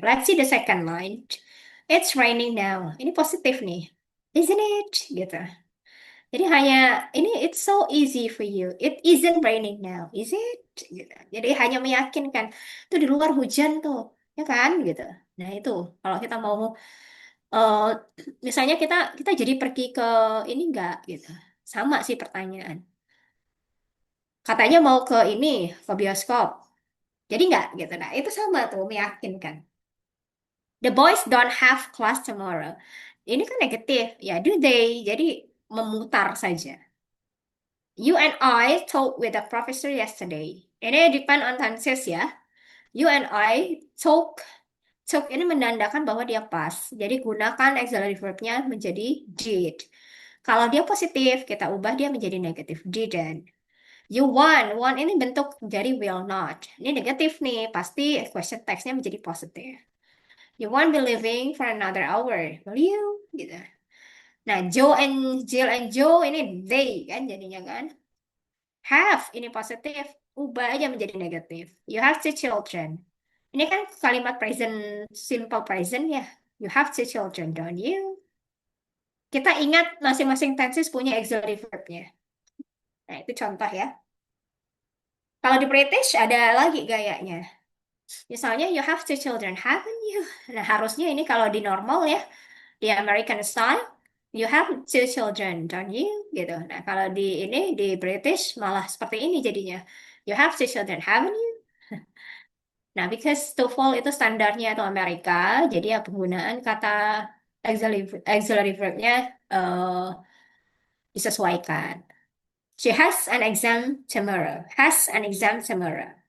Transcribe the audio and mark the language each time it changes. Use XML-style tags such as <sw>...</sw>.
<en>Let's see the second line. It's raining now.</en> <id>Ini positif nih.</id> <en>Isn't it? Gitu.</en> <id>Jadi hanya ini</id> <en>it's so easy for you. It isn't raining now, is it?</en> <id>Gitu. Jadi hanya meyakinkan itu di luar hujan tuh, ya kan? Gitu. Nah itu kalau kita mau eh, misalnya kita jadi pergi ke ini enggak gitu. Sama sih pertanyaan. Katanya mau ke ini ke bioskop. Jadi enggak gitu. Nah itu sama tuh meyakinkan.</id> <en>The boys don't have class tomorrow.</en> <id>Ini kan negatif.</id> <en>Ya do they?</en> <id>Jadi memutar saja.</id> <en>You and I talked with the professor yesterday. Ini depend on tenses ya. You and I talk</en> <id>ini menandakan bahwa dia pas. Jadi gunakan auxiliary verbnya menjadi did. Kalau dia positif, kita ubah dia menjadi negatif. Didn't.</id> <en>You want</en> <id>ini bentuk dari</id> <en>will not.</en> <id>Ini negatif nih, pasti question text-nya menjadi positif.</id> <en>You won't be living for another hour, will you?</en> <id>Gitu. Nah, Jill and Joe ini they kan jadinya kan. Have ini positif, ubah aja menjadi negatif.</id> <en>You have two children.</en> <id>Ini kan kalimat present, simple present ya.</id> <en>You have two children, don't you?</en> <id>Kita ingat masing-masing tenses punya auxiliary verb-nya. Nah, itu contoh ya. Kalau di British ada lagi gayanya. Misalnya,</id> <en>you have two children, haven't you?</en> <id>Nah, harusnya ini kalau di normal ya, di American style,</id> <en>you have two children, don't you?</en> <id>Gitu. Nah, kalau di ini, di British malah seperti ini jadinya.</id> <en>You have two children, haven't you?</en> <id>Nah, because TOEFL itu standarnya itu Amerika, jadi ya penggunaan kata auxiliary verb-nya disesuaikan.</id> <en>She has an exam tomorrow. Has an exam tomorrow.</en>